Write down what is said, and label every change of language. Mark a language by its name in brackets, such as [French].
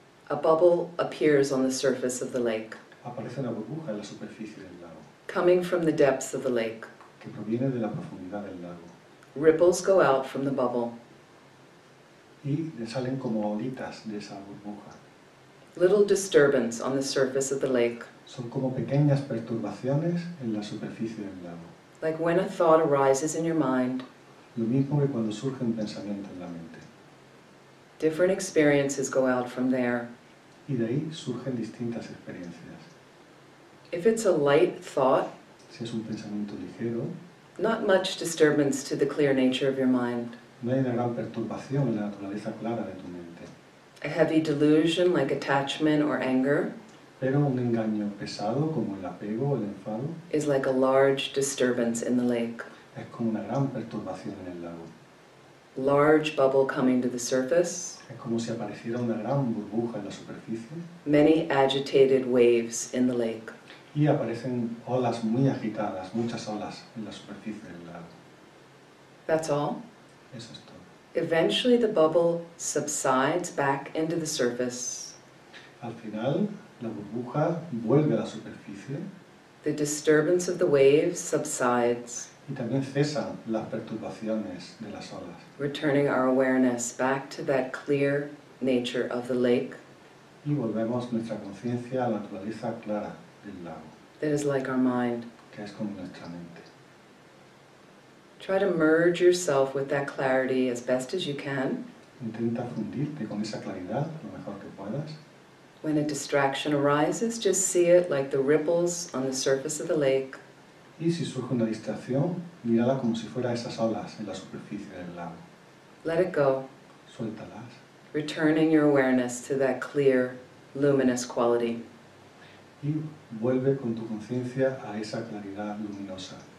[English] a bubble appears on the surface of the lake, [Spanish] aparece una burbuja en la superficie del lago [English] coming from the depths of the lake. [Spanish] que proviene de la profundidad del lago [English] Ripples go out from the bubble. [Spanish] y le salen como olitas de esa burbuja. [English] Little disturbance on the surface of the lake, [Spanish] Son como pequeñas perturbaciones en la superficie del lago. [English] like when a thought arises in your mind. [Spanish] Lo mismo que cuando surge un pensamiento en la mente. [English] Different experiences go out from there. [Spanish] Y de ahí surgen distintas experiencias. [English] If it's a light thought, [Spanish] Si es un pensamiento ligero, [English] not much disturbance to the clear nature of your mind. [Spanish] no hay una gran perturbación en la naturaleza clara de tu mente. [English] A heavy delusion like attachment or anger [Spanish] Pero un engaño pesado como el apego o el enfado [English] is like a large disturbance in the lake. [Spanish] es como una gran perturbación en el lago. [English] Large bubble coming to the surface, [Spanish] Es como si apareciera una gran burbuja en la superficie [English] many agitated waves in the lake. [Spanish] y aparecen olas muy agitadas, muchas olas en la superficie del lago. [English] That's all. [Spanish] Eso es todo. [English] Eventually the bubble subsides back into the surface. [Spanish] Al final, la burbuja vuelve a la superficie [English] The disturbance of the waves subsides, [Spanish] y también cesan las perturbaciones de las olas, [English] returning our awareness back to that clear nature of the lake [Spanish] y volvemos nuestra conciencia a la naturaleza clara del lago, [English] that is like our mind. [Spanish] que es como nuestra mente. [English] Try to merge yourself with that clarity as best as you can. [Spanish] Intenta fundirte con esa claridad lo mejor que puedas. [English] When a distraction arises, just see it like the ripples on the surface of the lake. [Spanish] Y si surge una distracción, mírala como si fuera esas olas en la superficie del lago. [English] Let it go, [Spanish] Suéltalas [English] returning your awareness to that clear, luminous quality. [Spanish] y vuelve con tu conciencia a esa claridad luminosa.